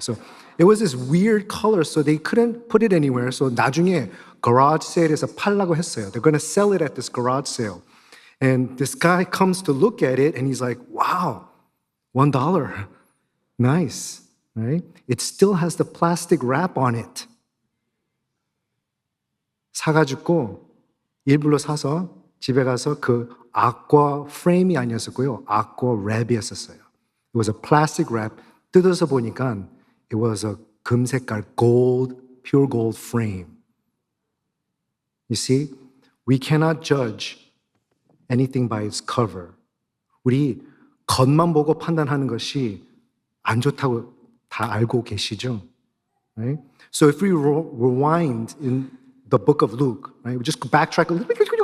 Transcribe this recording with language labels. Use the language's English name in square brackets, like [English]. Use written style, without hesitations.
[English] So it was this weird color, so they couldn't put it anywhere. [Korean] So 나중에 garage sale에서 팔라고 했어요. [English] They're going to sell it at this garage sale. And this guy comes to look at it, and he's like, wow, $1. Nice. Right? It still has the plastic wrap on it. [Korean] 사가지고 일부러 사서 집에 가서 그 아쿠아 프레임이 아니었었고요. 아쿠아 랩이었었어요. [English] It was a plastic wrap. [Korean] 뜯어서 보니까 [English] it was a [Korean] 금색깔 [English] gold, pure gold frame. You see, we cannot judge anything by its cover. [Korean] 우리 겉만 보고 판단하는 것이 안 좋다고 다 알고 계시죠? [English] Right? So if we rewind in the book of Luke, right? We just backtrack a little bit.